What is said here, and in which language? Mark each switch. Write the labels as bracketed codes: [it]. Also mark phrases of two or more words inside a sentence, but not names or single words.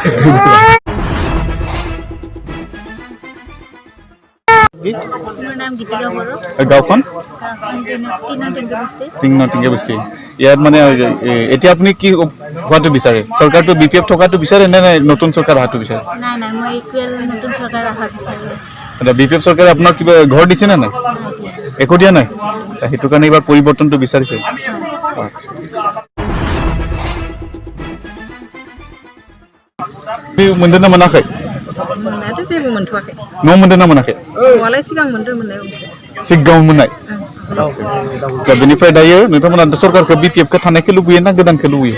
[as] গাঁওখন টিংগে বস্তি ইয়াত মানে এতিয়া আপুনি কি হোৱাটো বিচাৰে চৰকাৰটো বিপিএফ থকাটো বিচাৰে নে নতুন চৰকাৰ অহাটো বিচাৰে? নাই নাই মই ইকুৱেল নতুন চৰকাৰ অহা বিচাৰো। এতিয়া বিপিএফ চৰকাৰে আপোনাক কিবা ঘৰ দিছে নে নাই? একো দিয়া নাই সেইটো কাৰণে এইবাৰ পৰিৱৰ্তনটো বিচাৰিছে। [brx] मोनदोंना मोनाखै? मोननायाथ' जेबो मोनथ'वाखै। न' मोनदोंना मोनाखै? औवालाय सिगां मोनदों मोननायाव एसे। सिगाङाव मोननाय। दा बेनिफ्राय दायो नोंथांमोना सरकारखौ बिपिएफखौ थानायखौ लुबैयो ना गोदानखौ लुबैयो?